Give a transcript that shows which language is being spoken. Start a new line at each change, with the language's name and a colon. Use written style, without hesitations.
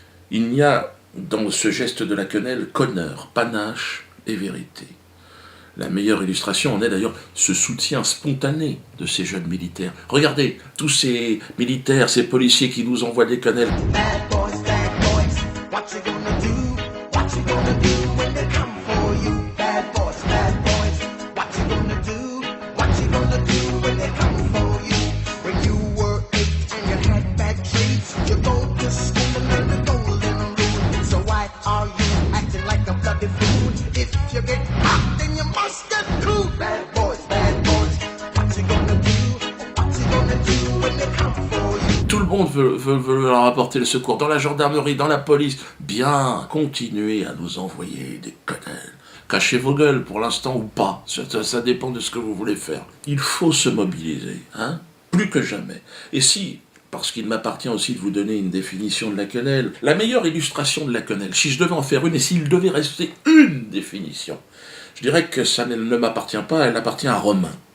French: Il n'y a dans ce geste de la quenelle qu'honneur, panache et vérité. La meilleure illustration en est d'ailleurs ce soutien spontané de ces jeunes militaires. Regardez, tous ces militaires, ces policiers qui nous envoient des quenelles.
English: Bad boys, what you gonna do? What you gonna do when they come for you? Bad boys, what you gonna do? What you gonna do when they come for you? When you were 8 and you had bad traits, you go to school and learn the golden rule. So why are you acting like a bloody fool? If you get hot, then you must get cool. Bad boys, what you gonna do? What you gonna do when they come for you?
French: Tout le monde veut leur apporter le secours, dans la gendarmerie, dans la police. Bien, continuez à nous envoyer des quenelles. Cachez vos gueules pour l'instant ou pas, ça dépend de ce que vous voulez faire. Il faut se mobiliser, plus que jamais. Et si, parce qu'il m'appartient aussi de vous donner une définition de la quenelle, la meilleure illustration de la quenelle, si je devais en faire une et s'il devait rester une définition, je dirais que ça ne m'appartient pas, elle appartient à Romain.